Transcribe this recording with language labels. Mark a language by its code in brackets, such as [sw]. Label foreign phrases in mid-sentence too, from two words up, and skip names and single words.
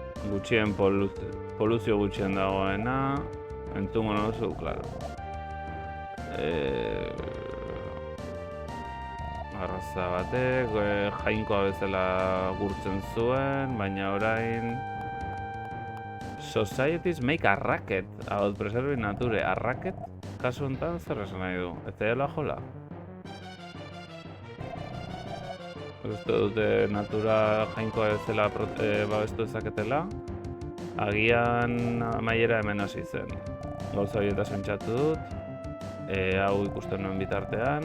[eu] Gutxien poluzio gutxien dagoena. Entzungo nozu, klaro. Arraza batek, jainkoa bezala gurtzen zuen, baina orain... [en] Societies make a racket about preserving nature. A racket? [eu] Kasu honetan zer esan nahi du? Ez dela jola? Uste dute natura jainkoa bezala babestu ezaketela. Agian amaiera hemen hasi zen. Gauza horietaz pentsatu dut. Hau ikusten nuen bitartean.